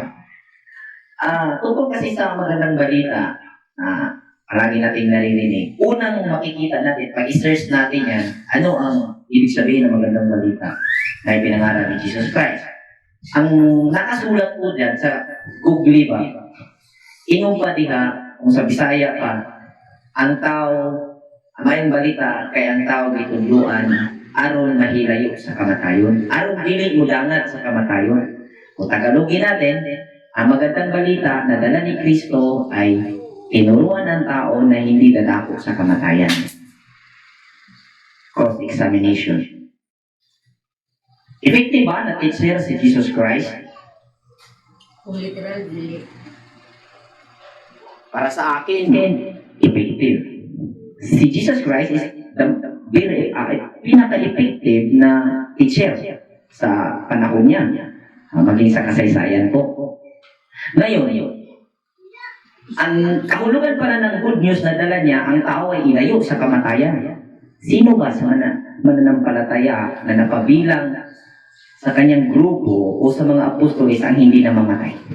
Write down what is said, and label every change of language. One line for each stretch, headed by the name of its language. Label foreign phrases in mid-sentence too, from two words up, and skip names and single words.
Filipino: Tungkol kasi sa magandang balita, palagi nating naririnig. Unang makikita natin, pag i-search natin yan, ano ang ibig sabihin ng magandang balita na ipinangaral ni Jesus Christ. Ang nakasulat po dyan sa Google ba,
Cebuano: inumpa diha, kung sa Bisaya pa, ang tao, mayong balita, kay ang tao gitudluan, aron mahilayo sa kamatayon. Aron dili mudangat sa kamatayon.
Filipino: Kung Tagalogin natin, ang magandang balita na dala ni Kristo ay tinuruan ng tao na hindi dadako sa kamatayan.
English: Cross-examination.
Filipino: Effective ba na teacher si Jesus Christ?
Cebuano: Kung literal, dili.
Filipino: Para sa akin, effective. Si Jesus Christ
English: is the very
Filipino: pinaka-effective na teacher sa panahon niya. Maging sa kasaysayan po. Ngayon, ang kahulugan pala ng
English: good news
Filipino: na dala niya, ang tao ay ilayo sa kamatayan. Sino ba sa mananampalataya na napabilang sa kanyang grupo o sa mga apostoles ang hindi namamatay?